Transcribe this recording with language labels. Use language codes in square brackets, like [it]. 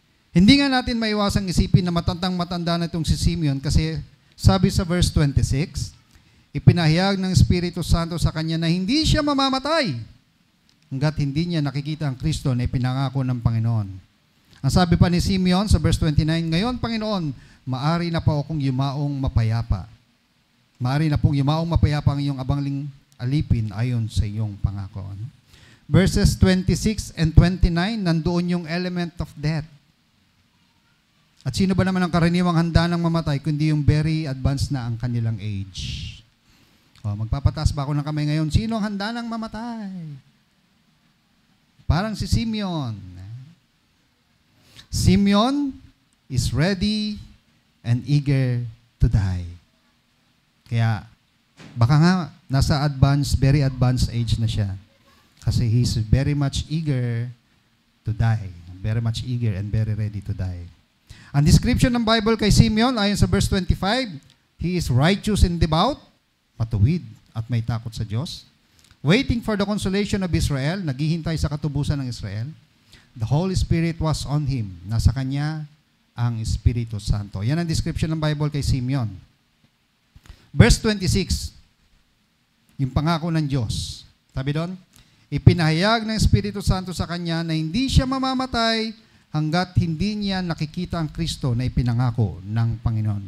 [tl] Hindi nga natin maiwasang isipin na matandang-matanda na itong si Simeon kasi sabi sa verse 26, ipinahayag ng Espiritu Santo sa kanya na hindi siya mamamatay hanggat hindi niya nakikita ang Kristo na ipinangako ng Panginoon. Ang sabi pa ni Simeon sa verse 29, ngayon, Panginoon, maari na po akong yumaong mapayapa. Maari na pong yumaong mapayapa ang iyong abangling alipin ayon sa iyong pangako. [en] Verses 26 and 29, [tl] nandoon yung [en] element of death. [tl] At sino ba naman ang karaniwang handa ng mamatay kundi yung [en] very advanced [tl] na ang kanilang age? Magpapataas ba ako ng kamay ngayon? Sino ang handa ng mamatay? Parang si Simeon. [en] Simeon is ready and eager to die. [tl] Kaya, baka nga, nasa [en] very advanced age [tl] na siya. Kasi [en] he's very much eager to die. Very much eager and very ready to die. [tl] Ang description ng Bible kay Simeon, ayon sa verse 25, [en] he is righteous and devout, [tl] matuwid at may takot sa Diyos, [en] waiting for the consolation of Israel, [tl] naghihintay sa katubusan ng Israel. [en] The Holy Spirit was on him. [tl] Nasa kanya ang Espiritu Santo. Yan ang description ng Bible kay Simeon. Verse 26, yung pangako ng Diyos. Sabi doon, ipinahayag ng Espiritu Santo sa kanya na hindi siya mamamatay hanggat hindi niya nakikita ang Kristo na ipinangako ng Panginoon.